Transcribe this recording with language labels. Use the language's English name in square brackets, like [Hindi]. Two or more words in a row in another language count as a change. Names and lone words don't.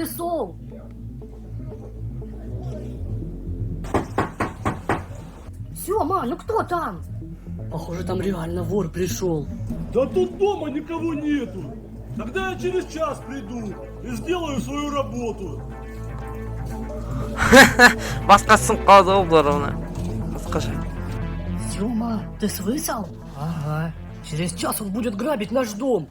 [Russian] пришел? Сёма, ну кто там? Похоже, там реально вор пришел. Да тут дома никого нету. Тогда я через час приду и сделаю свою работу. [Kazakh] Басқасын қалды ғой бұлар оны. Басқаша. [Russian] Сёма, ты слышал? Ага. Через час он будет грабить наш дом.